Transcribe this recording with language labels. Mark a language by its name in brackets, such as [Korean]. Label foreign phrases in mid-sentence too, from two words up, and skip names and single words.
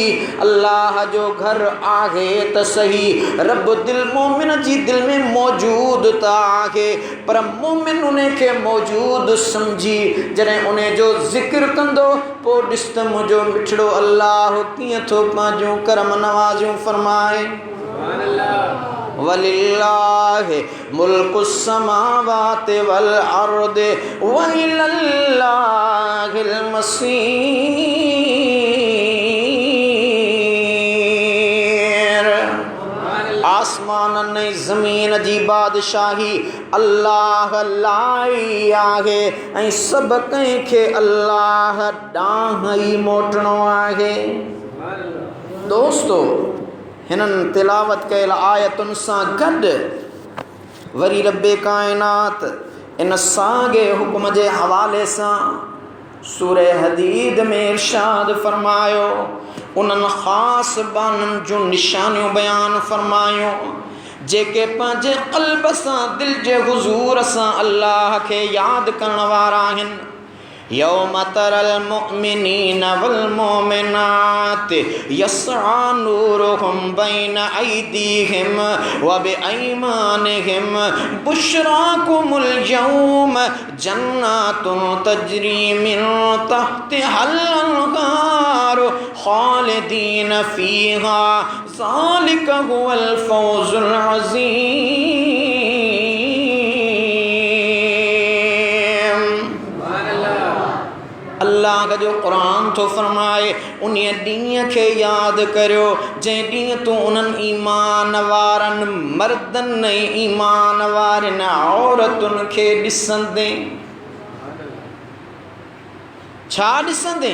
[Sindhi] अल्लाह जो घर आहे त सही, रब दिल मोमिन जी दिल में मौजूद त आहे, पर मोमिन उन खे मौजूद समझी जॾहिं उन जो ज़िक्र कंदो, पोइ ॾिस त मुंहिंजो मिठड़ो अल्लाह कीअं थो पंहिंजूं करम नवाज़ियूं फरमाए। [Arabic] ولله ملك السماوات والأرض وإلى الله المصير. [Sindhi] आसमान ऐं ज़मीन जी बादशाही अल्लाह लाई आहे ऐं सभु कंहिंखे अल्लाह ॾांहुं ई मोटणो आहे। दोस्तो, हिननि तिलावत कयल आयतुनि सां गॾु वरी रब्बे काइनात इन साॻे हुक्म जे हवाले सां सूरह हदीद में इरशाद फरमायो, उन्हनि ख़ासि बाननि जूं निशानियूं बयान फरमायूं जेके पंहिंजे क़ल्ब सां दिल जे हुज़ूर सां अल्लाह खे यादि करण वारा आहिनि। [Arabic] يوم ترى المؤمنين والمؤمنات يسعى نورهم بين أيديهم وبأيمانهم بشراكم اليوم جنات تجري من تحتها الأنهار خالدين فيها ذلك هو الفوز العظيم. [Sindhi] अल्लाह जो क़ुरान तो फरमाए, उन ॾींहं खे यादि करियो जंहिं ॾींहुं तूं उन्हनि ईमान वारनि मर्दनि ऐं ईमान वारनि औरतुनि खे ॾिसंदे। छा ॾिसंदे?